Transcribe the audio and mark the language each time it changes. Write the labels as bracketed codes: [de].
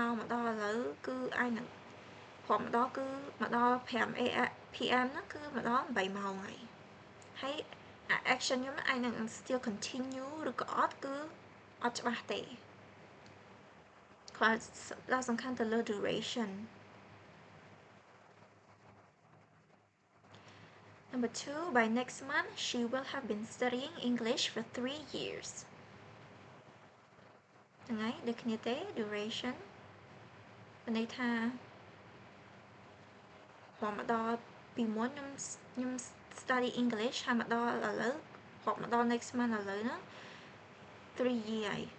[km] មកដល់ឥឡូវគឺអាចនឹងរាប់មកដល់គឺមកដល់5 p.m. ហ្នឹងគឺមកដល់8ម៉ោងហើយ action ខ្ញុំអាចនឹង [en] still continue [km] ឬក៏អត់គឺអត់ច្បាស់ទេគាត់ដល់សំខាន់ទៅលើ duration. [en] Number 2, by next month she will have been studying English for 3 years. [km] ហ្នឹងហើយដូចគ្នាទេ duration មានន័យថាមកដល់ពីមុនខ្ញុំ study English ហើយមកដល់ឥឡូវរាប់មកដល់ next month ឥឡូវហ្នឹង3 year